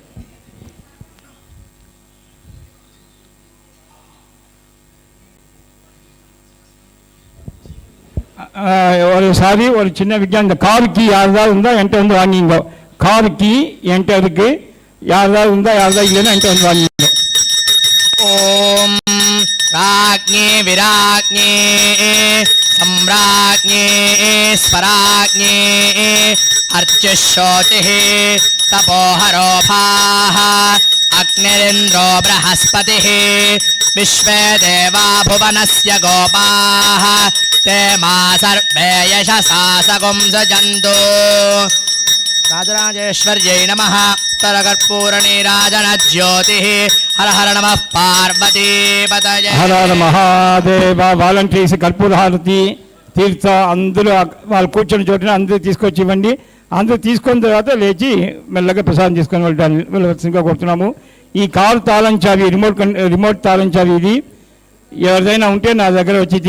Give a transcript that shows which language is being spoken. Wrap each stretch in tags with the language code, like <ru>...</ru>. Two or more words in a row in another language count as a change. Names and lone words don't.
<ta>ஒரு சின்ன விஜயம், இந்த</ta> <en>car key</en> <ta>யாராவது இருந்தால் என்கிட்ட வந்து வாங்கிங்க.</ta> <en>car key</en> <ta>என்கிட்ட இருக்கு. யாராவது இருந்தால் யாராவது இல்லைன்னா என்கிட்ட வந்து வாங்கிங்க.</ta> <sa>ओम् राज्ञे विराज्ञे सम्राज्ञे स्वराज्ञे अर्चिशोचिः तपोहरोभाः अग्निरिन्द्रो बृहस्पतिः विश्वे देवा भुवनस्य गोपाः ते मा सर्वे यशसा सगुंसजन्तु। राजराजेश्वर्यै नमः। उत्तरकर्पूरनीराजनज्योतिः। हर हर नमः पार्वतीपतये।</sa> <te>హర హర మహాదేవ. వాలంటీర్స్ కర్పూర హారతి తీర్థ అందరూ వాళ్ళు కూర్చొని చోటున అందరూ తీసుకొచ్చి ఇవ్వండి. అందరూ తీసుకున్న తర్వాత లేచి మెల్లగా ప్రసాదం తీసుకొని వెళ్ళవలసిందిగా కోరుతున్నాము. ఈ కారు తాళం చావి రిమోట్ తాళం చావి ఇది ఎవరిదైనా ఉంటే నా దగ్గర వచ్చి తీసుకోండి.</te>